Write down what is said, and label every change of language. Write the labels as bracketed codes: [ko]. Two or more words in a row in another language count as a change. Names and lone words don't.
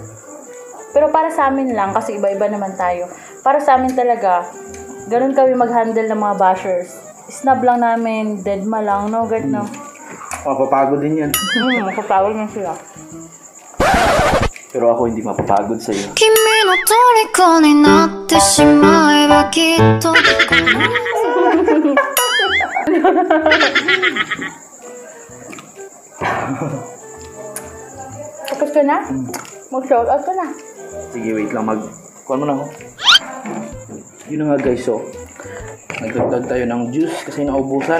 [tl] Pero para sa amin lang, kasi iba-iba naman tayo. Para sa amin talaga, ganun kami mag-handle ng mga bashers. Snub lang namin, deadma lang, no? Guard, no? Mapapagod din yan. Mapapagod na sila. Pero ako hindi mapapagod sa'yo. [ja] 君の虜になってしまえばきっと [tl] Tapos ka na? Mag-shoutout ka na. Sige, wait lang. Kuhan mo na ako. Yun na nga guys, so. Nagdagdag tayo ng juice kasi naubusan.